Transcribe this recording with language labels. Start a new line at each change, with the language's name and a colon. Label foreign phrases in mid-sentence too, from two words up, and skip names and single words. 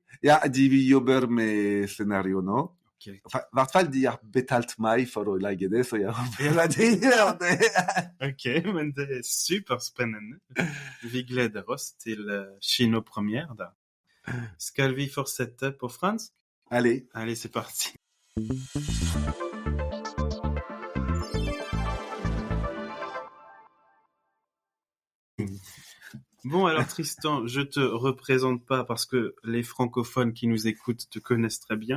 Norwegian: Ja, de jobber med scenario nå. Ok. I hvert fall de har betalt meg for å lage det, så jeg håper at de gjør det. Ok, men det er superspennende. Vi gleder oss til kinopremiere da. Skal vi fortsette på fransk?
French: Allez. Allez, c'est parti. Bon, alors Tristan, je te représente pas parce que les francophones qui nous écoutent te connaissent très bien.